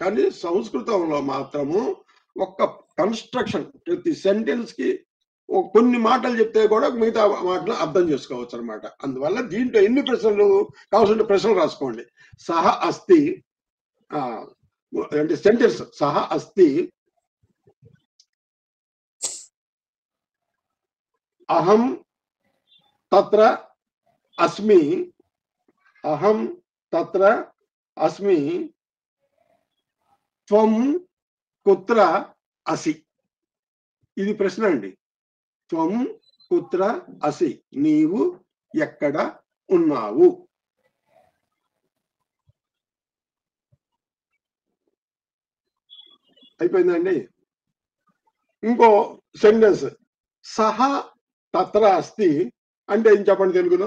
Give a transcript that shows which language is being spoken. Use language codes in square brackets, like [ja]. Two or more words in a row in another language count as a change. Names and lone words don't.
[te] కానీ సంస్కృతంలో మాత్రము ఒక్క కన్స్ట్రక్షన్, ప్రతి సెంటెన్స్ కి కొన్ని మాటలు చెప్తే కూడా మిగతా మాటలు అర్థం చేసుకోవచ్చు అనమాట. అందువల్ల దీంట్లో ఎన్ని ప్రశ్నలు కావాల్సిన ప్రశ్నలు రాసుకోండి. [sa] సహ అస్తి [te] అంటే సెంటెన్స్, [sa] సహ అస్తి, అహం తత్ర అస్మి, అహం తత్ర అస్మి, త్వం కుత్ర అసి. [te] ఇది ప్రశ్న అండి. [sa] త్వం కుత్ర అసి, [te] నీవు ఎక్కడ ఉన్నావు. అయిపోయిందండి. ఇంకో సెంటెన్స్, [sa] సహ తత్ర అస్తి [te] అంటే ఏం చెప్పండి తెలుగులో?